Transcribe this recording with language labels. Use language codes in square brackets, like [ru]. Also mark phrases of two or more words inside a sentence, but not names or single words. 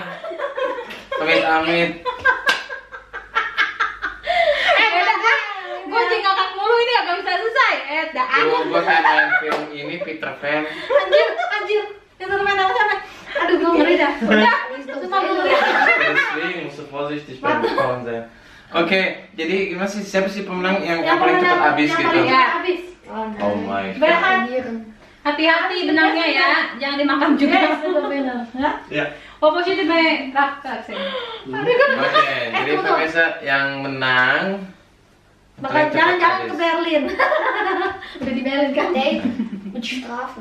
[id] Amit. Gue jadi ngakak mulu ini gak bisa selesai. Dah. Gua kayak main film ini Peter Pan. Anjir. Peter Pan apa sampai? Aduh, gue ngeri dah. Udah, sumpah gue ngeri. [de] Deswegen musst du vorsichtig beim Kauen sein. [id] Oke, jadi gimana sih? Siapa sih pemenang yang paling cepat habis yang gitu? paling cepat habis. [en] Oh my god. [id] Berhan. Hati-hati benangnya ya, jangan dimakan juga. Ya. Oh, positif nih, kakak sih. Oke, jadi pemirsa yang menang Bakal jalan-jalan ke Berlin. Udah di Berlin kan? [de] Mit Strafe.